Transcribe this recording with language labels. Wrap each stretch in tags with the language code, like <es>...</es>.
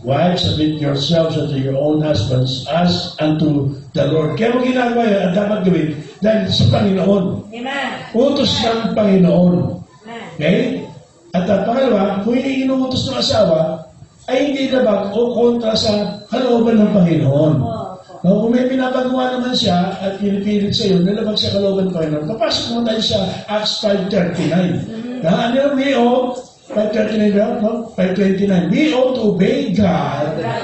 <en>Wives, submit yourselves unto your own husbands as unto the Lord.</en> <tl>Kaya mo ginagawa yan, ang dapat gawin, dahil sa Panginoon. Utos ng Panginoon. Okay? At pangalawa, kung inuutos ng asawa, ay hindi labag o kontra sa kalooban ng Panginoon. Kung may pinapagawa naman siya at pinipilit sa iyo, nalabag sa kalooban ng Panginoon, papasok mo tayo sa Acts 5:39. Ano yung</tl> <en>we ought, 5:39, 5:29, we ought to obey God.</en>